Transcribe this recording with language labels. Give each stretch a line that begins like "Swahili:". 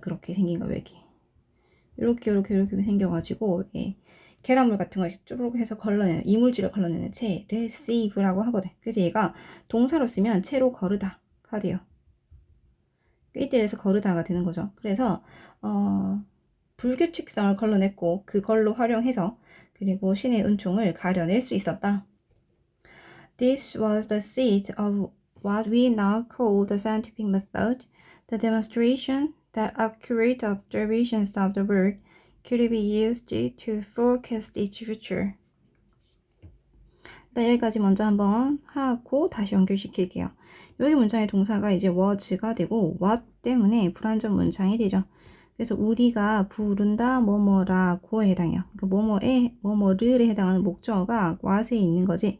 Korean: 그렇게 생긴 거 왜 이렇게 생겨가지고 계란물 같은 거 쭈르륵 해서 걸러내는 이물질을 걸러내는 채를 sieve라고 하거든. 그래서 얘가 동사로 쓰면 채로 거르다가 돼요. 이때에서 거르다가 되는 거죠. 그래서 불규칙성을 걸러냈고 그걸로 활용해서 그리고 신의 은총을 가려낼 수 있었다.
English: This was the seed of what we now call the scientific method, the demonstration that accurate observations of the world could be used to forecast its future.
Korean: 여기까지 먼저 한번 하고 다시 연결시킬게요. 여기 문장의 동사가 이제 was가 되고 what 때문에 불완전 문장이 되죠. 그래서 우리가 부른다 뭐뭐라고에 해당해요. 그러니까 뭐뭐에 뭐뭐를에 해당하는 목적어가 what에 있는 거지.